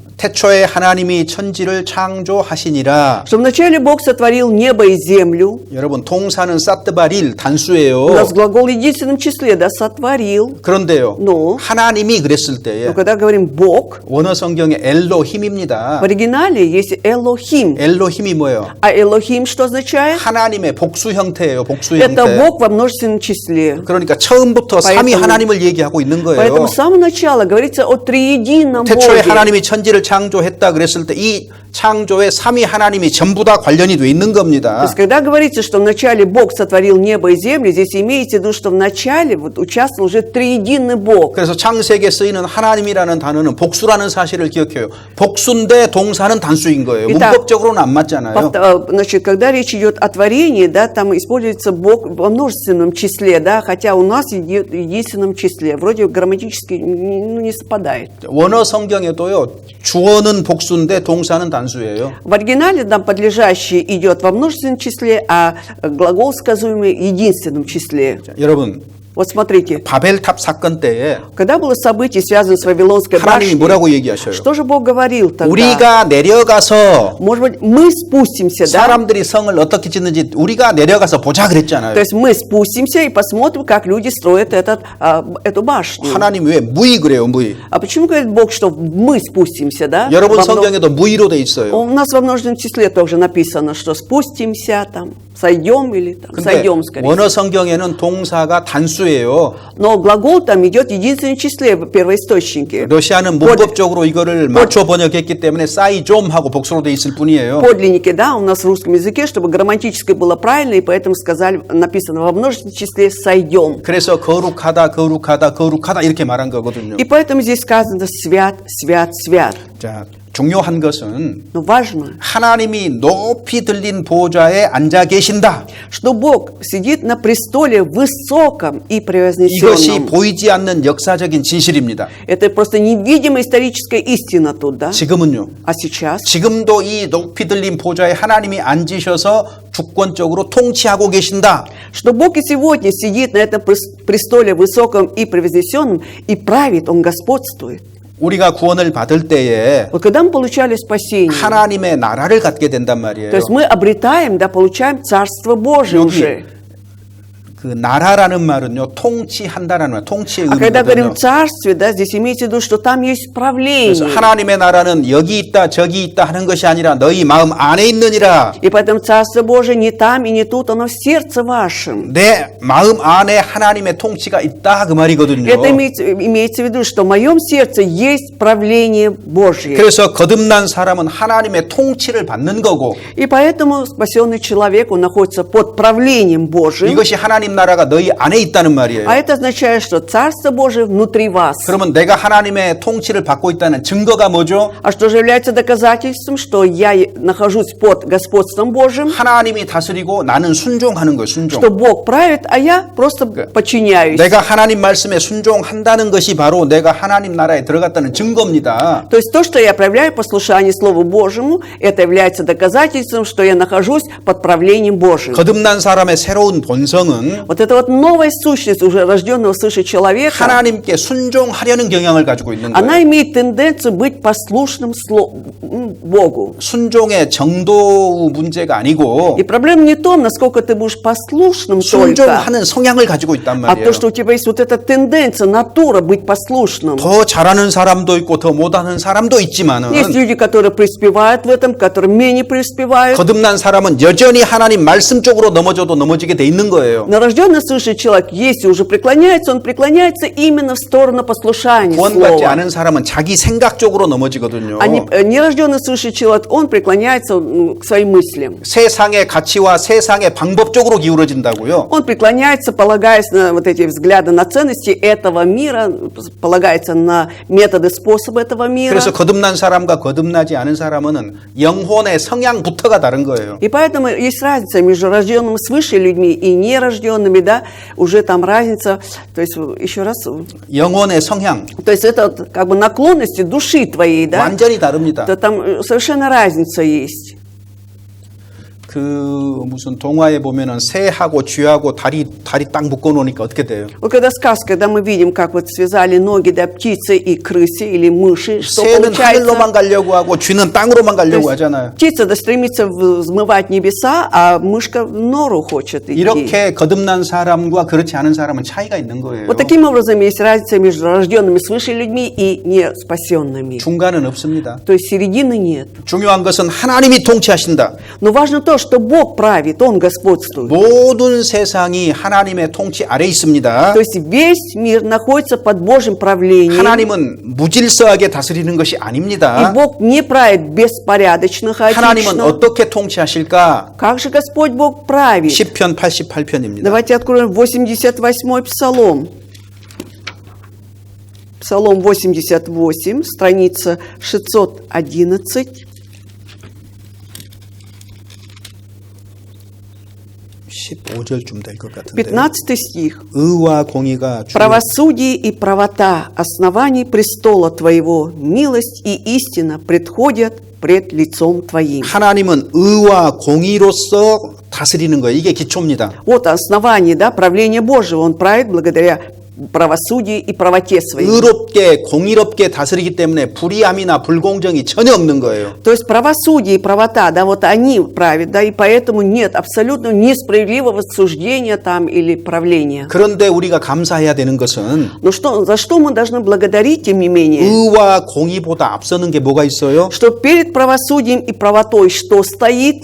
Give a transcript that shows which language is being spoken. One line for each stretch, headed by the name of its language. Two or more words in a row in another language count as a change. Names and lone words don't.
Korean: 태초에 하나님이 천지를 창조하시니라.
Russian: Что вначале Бог сотворил небо и землю.
Korean: 여러분, 동사는 사뜨바릴 단수예요.
Russian: У нас глагол в единственном числе, да, сотворил.
Korean: 그런데요, No. 하나님이 그랬을 때에
Russian: Но когда говорим Бог,
Korean: 원어 성경에 엘로힘입니다.
Russian: в оригинале есть Элохим.
Korean: 엘로힘이 뭐예요?
Russian: А Элохим что означает?
Korean: 하나님의 복수 형태예요. 복수
Russian: Это
Korean: 형태.
Russian: Бог во множественном числе.
Korean: 그러니까 처음부터 삼위
Russian: Поэтому-
Korean: 하나님을 얘기하고 있는 거예요.
Russian: Поэтому с самого начала говорится о триедином
Korean: 태초에
Russian: Боге.
Korean: 하나님이 천지를 창조했다 그랬을 때 이 창조에 삼위 하나님이 전부 다 관련이 돼 있는
Russian: То
Korean: 겁니다.
Russian: есть, когда говорится, что вначале Бог сотворил небо и землю, здесь имеется в виду, что вначале вот участвовал уже триединый Бог.
Korean: 그래서 창세기에 쓰이는 하나님이라는 단어는 복수라는 사실을 기억해요. 복수인데 동사는 단수인 거예요.
Russian: Итак,
Korean: 문법적으로는 안 맞잖아요.
Russian: Значит, когда речь идет о творении, да, там используется Бог во множественном числе, да, хотя у нас идет в единственном числе. Вроде грамматически не совпадает.
Korean: 원어 성경에도요. 주어는 복수인데 동사는 단수예요.
Russian: В оригинале там подлежащий идет во множественном числе, а глагол сказуемый в единственном числе.
Korean: 여러분,
Russian: Вот смотрите,
Korean: 바벨탑 사건 때에
Russian: когда было событие, связанное с Вавилонской
Korean: 하나님이
Russian: башней,
Korean: 뭐라고 얘기하셔요?
Russian: что же Бог говорил тогда?
Korean: 우리가 내려가서
Russian: Может быть, мы спустимся, да?
Korean: 사람들이 성을 어떻게 짓는지 우리가 내려가서 보자 그랬잖아요.
Russian: То есть мы спустимся и посмотрим, как люди строят эту башню.
Korean: 하나님 왜 무의 그래요, 무의?
Russian: А почему говорит Бог, что мы спустимся, да?
Korean: 여러분
Russian: Во мно-
Korean: 성경에도 무의로 돼 있어요.
Russian: У нас во множественном числе тоже написано, что спустимся там, сойдем или там,
Korean: 근데
Russian: сойдем скорее.
Korean: 원어 성경에는 동사가 단수예요.
Russian: Но глагол там идет в единственном числе в первоисточнике.
Korean: 러시아는 문법적으로 이거를 맞춰 번역했기 때문에 싸이 좀 하고 복수로 돼 있을 뿐이에요.
Russian: Подлинники, да, у нас в русском языке, чтобы грамматически было правильно, и поэтому сказали, написано во множественном числе «сойдем».
Korean: 그래서 거룩하다, 거룩하다, 거룩하다 이렇게 말한 거거든요.
Russian: И поэтому здесь сказано «свят, свят, свят».
Korean: 자, 중요한 것은
Russian: Но важно,
Korean: 하나님이 높이 들린 보좌에 앉아 계신다.
Russian: что Бог сидит на престоле высоком и
Korean: 이것이
Russian: превознесенном.
Korean: 보이지 않는 역사적인 진실입니다.
Russian: Это просто невидимая историческая истина тут, да?
Korean: 지금은요.
Russian: А сейчас?
Korean: 지금도 이 높이 들린 보좌에 하나님이 앉으셔서 주권적으로 통치하고 계신다.
Russian: Что Бог и сегодня сидит на этом престоле высоком и превознесенном и правит, Он господствует.
Korean: 우리가 구원을 받을 때에
Russian: Вот когда мы получали спасение,
Korean: 하나님의 나라를 갖게 된단 말이에요.
Russian: то есть мы обретаем, да, получаем Царство Божие
Korean: 여기
Russian: уже.
Korean: 그 나라라는 말은요 통치한다라는 말, 통치의
Russian: А когда говорим
Korean: 의미거든요.
Russian: царстве, да, здесь имеется в виду, что там есть
Korean: 그래서
Russian: правление.
Korean: 하나님의 나라는 여기 있다 저기 있다 하는 것이 아니라 너희 마음 안에 있느니라.
Russian: И поэтому Царство Божие не там и не тут, оно в сердце вашем.
Korean: 내 마음 안에 하나님의 통치가 있다 그 말이거든요.
Russian: Это имеется в виду, что в моем сердце есть правление Божье.
Korean: 그래서 거듭난 사람은 하나님의 통치를 받는 거고
Russian: И поэтому спасенный человек, он находится под правлением Божьим.
Korean: 이것이 하나님 나라가 너희 안에 있다는 말이에요.
Russian: А это означает, что Царство Божие внутри вас.
Korean: 그러면 내가 하나님의 통치를 받고 있다는 증거가 뭐죠?
Russian: А что же является доказательством, что я нахожусь под господством Божьим,
Korean: 하나님이 다스리고 나는 순종하는 거예요. 순종.
Russian: что Бог правит, а я просто подчиняюсь.
Korean: 내가 하나님 말씀에 순종한다는 것이 바로 내가 하나님 나라에 들어갔다는 증거입니다.
Russian: То есть то, что я проявляю послушание Слову Божьему, это является доказательством, что я нахожусь под правлением Божьим.
Korean: 거듭난 사람의 새로운 본성은
Russian: Вот эта вот новая сущность уже рожденного свыше человека,
Korean: 하나님께 순종하려는 경향을 가지고 있는 거예요.
Russian: она имеет тенденцию быть послушным Богу.
Korean: 순종의 정도 문제가 아니고
Russian: И проблема не в том, насколько ты будешь послушным только,
Korean: 순종하는 성향을 가지고 있단
Russian: а
Korean: 말이에요.
Russian: то, что у тебя есть вот эта тенденция, натура быть послушным.
Korean: 더 잘하는 사람도 있고 더 못하는 사람도 있지만은
Russian: Есть люди, которые преуспевают в этом, которые менее преуспевают.
Korean: 거듭난 사람은 여전히 하나님 말씀 쪽으로 넘어져도 넘어지게 돼 있는 거예요.
Russian: Но рожденный свыше человек, если уже преклоняется, он преклоняется именно в сторону послушания
Korean: 구원받지
Russian: Слова.
Korean: 않은 사람은 자기 생각 쪽으로 넘어지거든요.
Russian: А нерожденный свыше человек, он преклоняется к своим мыслям.
Korean: 세상의 가치와 세상의 방법 쪽으로 기울어진다고요.
Russian: Он преклоняется, полагаясь на вот эти взгляды, на ценности этого мира, полагается на методы, способы этого мира.
Korean: 그래서 거듭난 사람과 거듭나지 않은 사람은 영혼의 성향부터가 다른 거예요.
Russian: И поэтому есть разница между рожденными свыше людьми и нерожденными, да, уже там разница, то есть еще раз,
Korean: 영혼의 성향
Russian: то есть это вот как бы наклонности души твоей, да,
Korean: 완전히 다릅니다.
Russian: то там совершенно разница есть.
Korean: 그 무슨 동화에 보면은 새하고 쥐하고 다리 딱 묶어 놓으니까 어떻게 돼요?
Russian: Вот когда сказка, когда мы видим, как вот связали ноги, да, птицы и крысы или мыши, что
Korean: 새는 하늘로만
Russian: получается?
Korean: 가려고 하고 쥐는 땅으로만
Russian: То
Korean: 가려고
Russian: есть
Korean: 하잖아요.
Russian: птица да стремится взмывать небеса, а мышка в нору хочет идти.
Korean: 이렇게 거듭난 사람과 그렇지 않은 사람은 차이가 있는 거예요.
Russian: Вот таким образом есть разница между рожденными свыше людьми и не спасенными.
Korean: 중간은 없습니다.
Russian: То есть середины нет.
Korean: 중요한 것은 하나님이 통치하신다.
Russian: Но важно то, что Бог правит, Он господствует.
Korean: 모든 세상이 하나님의 통치 아래 있습니다.
Russian: То есть весь мир находится под Божьим правлением.
Korean: 하나님은 무질서하게 다스리는 것이
Russian: И
Korean: 아닙니다.
Russian: Бог не правит беспорядочно,
Korean: 하나님은
Russian: хаотично.
Korean: 어떻게 통치하실까?
Russian: Как же Господь Бог правит?
Korean: 시편 88편입니다.
Russian: Давайте откроем 88-й Псалом. Псалом 88, страница 611.
Korean: 15절쯤 될 것 같은데.
Russian: 15 стих.
Korean: 의와 공의가 주
Russian: «Правосудие и правота, оснований престола Твоего, милость и истина предходят пред лицом Твоим».
Korean: 하나님은 의와 공의로서 다스리는 거예요. 이게 기초입니다.
Russian: Вот основание, да, правления Божьего. Он правит благодаря правосудию и правоте своей.
Korean: 의롭게 공의롭게 다스리기 때문에 불의함이나 불공정이 전혀 없는 거예요.
Russian: То есть правосудие и правота, да, вот они правят, да, и поэтому нет абсолютно несправедливого суждения там или правления.
Korean: 그런데 우리가 감사해야 되는 것은
Russian: Но что, за что мы должны благодарить, тем не менее,
Korean: 의와 공의보다 앞서는 게 뭐가 있어요?
Russian: что перед правосудием и правотой что стоит?